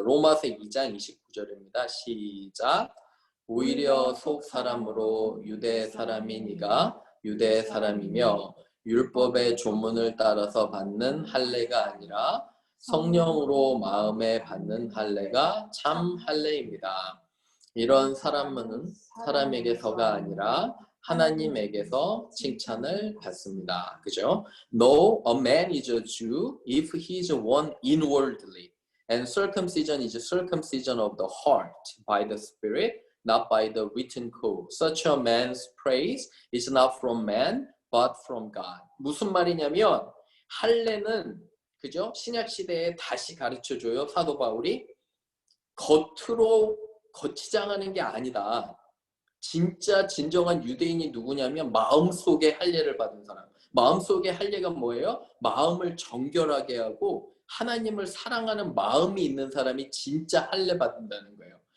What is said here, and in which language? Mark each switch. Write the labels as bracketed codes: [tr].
[ko] 로마서 2장 29절입니다. 시작. 오히려 속 사람으로 유대 사람인 이가 유대 사람이며 율법의 조문을 따라서 받는 할례가 아니라 성령으로 마음에 받는 할례가 참 할례입니다. 이런 사람은 사람에게서가 아니라 하나님에게서 칭찬을 받습니다. 그죠? [en] No, a man is a Jew if he is one inwardly, and circumcision is circumcision of the heart by the Spirit, not by the written code. Such a man's praise is not from man, but from God. [ko] 무슨 말이냐면 할례는 그죠? 신약 시대에 다시 가르쳐줘요. 사도 바울이 겉으로 거치장하는 게 아니다. 진짜 진정한 유대인이 누구냐면 마음속에 할례를 받은 사람. 마음속에 할례가 뭐예요? 마음을 정결하게 하고 하나님을 사랑하는 마음이 있는 사람이 진짜 할례 받는다는 거예요.